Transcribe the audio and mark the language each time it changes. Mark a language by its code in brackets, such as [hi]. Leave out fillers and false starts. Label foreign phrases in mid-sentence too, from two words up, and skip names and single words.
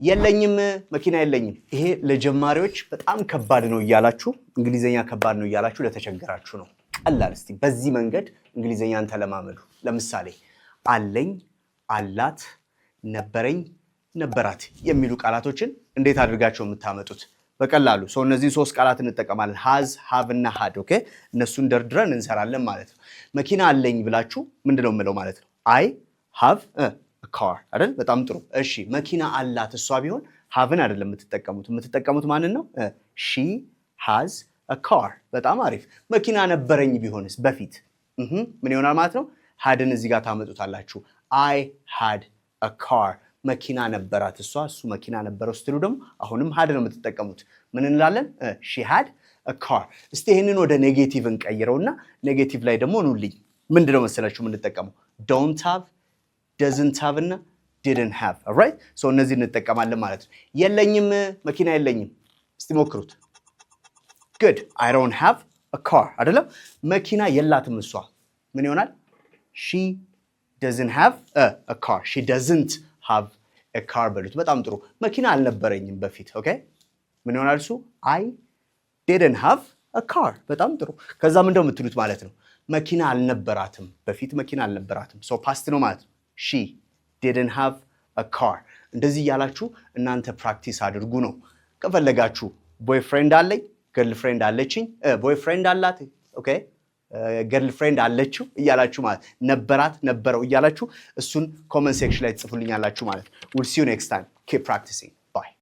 [am] የለኝም መኪና የለኝም ይሄ ለጀማሪዎች በጣም ከባድ ነው ይያላችሁ እንግሊዘኛ ከባድ ነው ይያላችሁ ለተቸገራችሁ ነው ቀላል እስቲ በዚህ መንገድ እንግሊዘኛን ተለማመዱ ለምሳሌ አለኝ አላት ነበረኝ ነበራት የሚሉ ቃላቶችን እንዴት አድርጋችሁ የምታመጡት በቀላሉ ሰው እነዚህ ሶስት ቃላት እንጠቀማለን [en] has have [am] እና had ኦኬ እነሱን ደርድረን እንሰራለን ማለት ነው መኪና አለኝ ብላችሁ ምንድነው የምለው ማለት ነው [en] I have a car [am] አይደል በጣም ጥሩ እሺ መኪና አላት እሷ ቢሆን haveን አይደለም የምትጠቀሙት ማንን ነው [en] she has a car [am] በጣም አሪፍ መኪና ነበረኝ ቢሆንስ በፊት ምን ይሆናል ማለት ነው hadን እዚህ ጋር ታመጡታላችሁ [en] I had a car [am] መኪና ነበራት እሱ መኪና ነበረው ስትሉ ደግሞ አሁንም had ነው የምትጠቀሙት ምን እንላለን [en] she had a car [am] እስቲ ይሄንን ወደ ኔጌቲቭ እንቀይረውና ኔጌቲቭ ላይ ደግሞ ኑልኝ ምንድነው መሰላችሁ የምንጠቀመው [en] don't have doesn't have [am] እና [en] didn't have alright so [am] እነዚህ እንጠቀማለን ማለት ነው የለኝም መኪና የለኝም እስቲ ሞክሩት [en] good I don't have a car [am] አይደለም መኪና የላትም እሷ ምን ይሆናል [en] she doesn't have a car she doesn't have a car [am] በሉት በጣም ጥሩ መኪና አልነበረኝም በፊት ኦኬ ምን ይሆናል እሱ [en] I didn't have a [am] car በጣም ጥሩ ከዛ ምን እንደምትሉት ማለት ነው መኪና አልነበራትም በፊት መኪና አልነበራትም [en] so past [am] ነው ማለት ነው [en] she didn't have a car [am] እንደዚህ ያላችሁ እናንተ ፕራክቲስ አድርጉ ነው ከፈለጋችሁ boyfriend አለኝ girlfriend አለችኝ boyfriend አላት ኦኬ girlfriend አለችው እያላችሁ ማለት ነበራት ነበረው እያላችሁ እሱን [en] comment section [am] ላይ ጽፉልኛላችሁ ማለት [en] we'll see you next time keep practicing